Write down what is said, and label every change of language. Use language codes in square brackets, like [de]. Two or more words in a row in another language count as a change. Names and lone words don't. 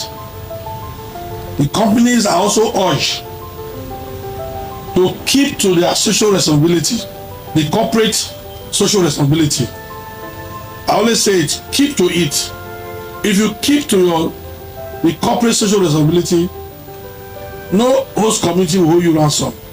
[en] The companies are also urged to keep to their social responsibility, the corporate social responsibility. I always say it, keep to it. If you keep to the corporate social responsibility, no host community will hold you ransom.